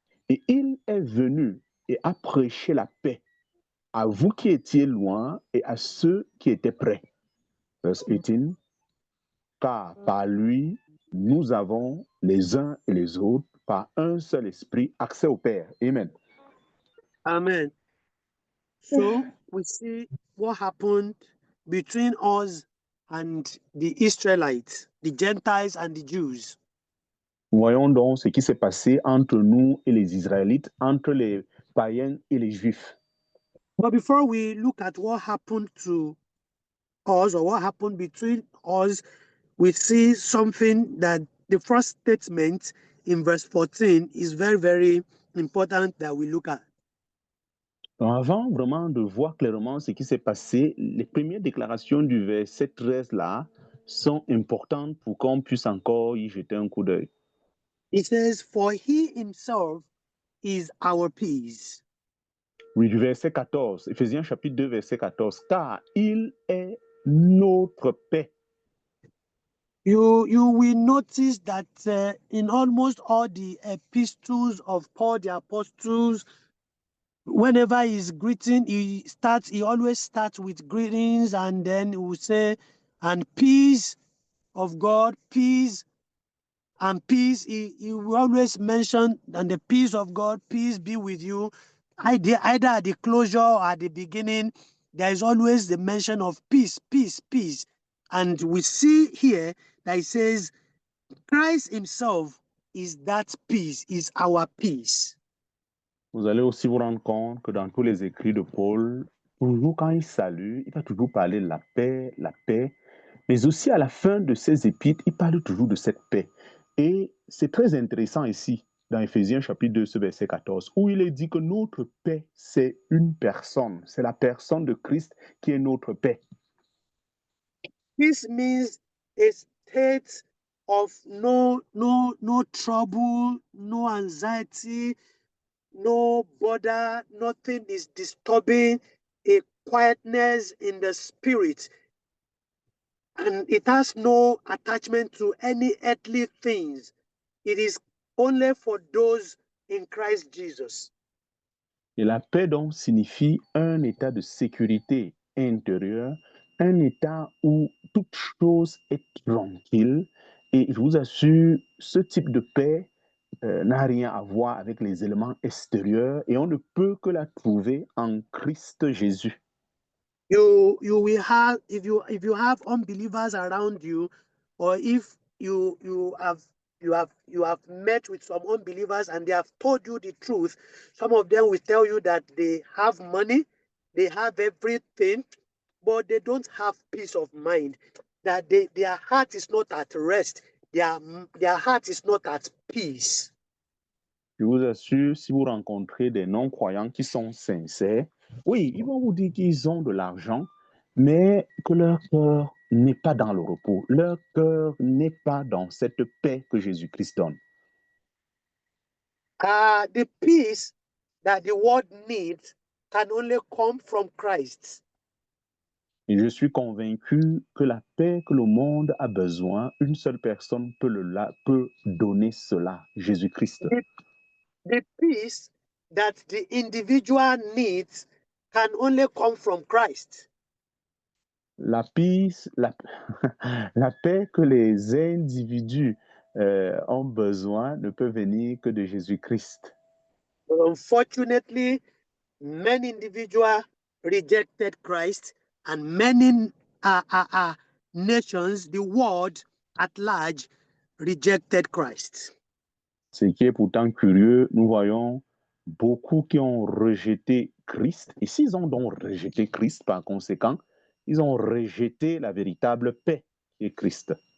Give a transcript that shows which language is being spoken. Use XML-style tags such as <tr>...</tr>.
<fr>Et il est venu et a prêché la paix à vous qui étiez loin et à ceux qui étaient près. Verse 18. Car par lui, nous avons les uns et les autres, par un seul esprit, accès au Père. Amen. Amen.</fr> <en>So we see what happened between us and the Israelites, the Gentiles and the Jews.</en> <fr>Voyons donc ce qui s'est passé entre nous et les Israélites, entre les païens et les Juifs.</fr> <en>But before we look at what happened to us or what happened between us, we see something that the first statement in verse 14 is very, very important that we look at.</en> <fr>Donc avant vraiment de voir clairement ce qui s'est passé, les premières déclarations du verset 13 là sont importantes pour qu'on puisse encore y jeter un coup d'œil.</fr> <en>It says, for he himself is our peace.</en> <fr>Oui, du verset 14, Éphésiens chapitre 2, verset 14, car il est notre paix.</fr> <en>You will notice that in almost all the epistles of Paul the apostles, whenever he's greeting, he always starts with greetings, and then he will say, and peace of God, peace and peace. He will always mention, and the peace of God, peace be with you. either at the closure or at the beginning, there is always the mention of peace, peace, peace. And we see here that it says Christ himself is that peace, is our peace.</en> <fr>Vous allez aussi vous rendre compte que dans tous les écrits de Paul, toujours quand il salue, il va toujours parler de la paix, mais aussi à la fin de ses épîtres, il parle toujours de cette paix. Et c'est très intéressant ici, dans Éphésiens chapitre 2, ce verset 14, où il est dit que notre paix, c'est une personne, c'est la personne de Christ qui est notre paix.</fr> <en>This means a state of no trouble, no anxiety, no bother, nothing is disturbing, a quietness in the spirit. And it has no attachment to any earthly things. It is only for those in Christ Jesus.</en> <fr>Et la paix donc signifie un état de sécurité intérieure, un état où toute chose est tranquille. Et je vous assure, ce type de paix n'a rien à voir avec les éléments extérieurs et on ne peut que la trouver en Christ Jésus.</fr> <en>You will have, if you have unbelievers around you, or if you have met with some unbelievers and they have told you the truth, some of them will tell you that they have money, they have everything, but they don't have peace of mind, that their heart is not at rest, their heart is not at peace.</en> <fr>Je vous assure, si vous rencontrez des non-croyants qui sont sincères, oui, ils vont vous dire qu'ils ont de l'argent, mais que leur cœur n'est pas dans le repos. Leur cœur n'est pas dans cette paix que Jésus-Christ donne.</fr> <en>The peace that the world needs can only come from Christ.</en> <fr>Et je suis convaincu que la paix que le monde a besoin, une seule personne peut donner cela, Jésus-Christ.</fr> <en>The peace that the individual needs can only come from Christ.</en> <fr>La paix que les individus ont besoin ne peut venir que de Jésus-Christ.</fr> <en>Unfortunately, many individuals rejected Christ, and many nations, the world at large, rejected Christ.</en> <fr>Ce qui est pourtant curieux, nous voyons beaucoup qui ont rejeté Christ. Et s'ils ont donc rejeté Christ, par conséquent, ils ont rejeté la véritable paix qui est Christ.</fr>